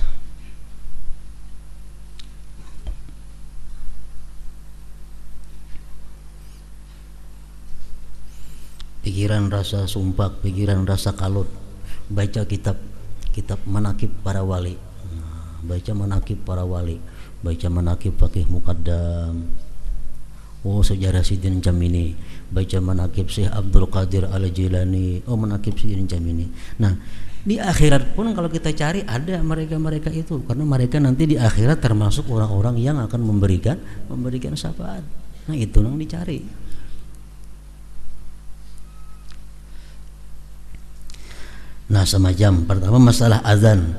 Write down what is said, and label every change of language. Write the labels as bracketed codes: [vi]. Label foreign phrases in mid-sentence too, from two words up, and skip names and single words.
[id] Pikiran rasa sumpak, pikiran rasa kalut, baca kitab manakib para wali. Baca manakib para wali, baca manakib Faqih Muqaddam. Oh sejarah Sidin Jamini, baca manakib Syekh Abdul Qadir Al-Jilani, oh manakib Sidin Jamini. Nah di akhirat pun kalau kita cari ada mereka-mereka itu, karena mereka nanti di akhirat termasuk orang-orang yang akan memberikan syafaat. Nah itu yang dicari. Nah semacam pertama masalah azan.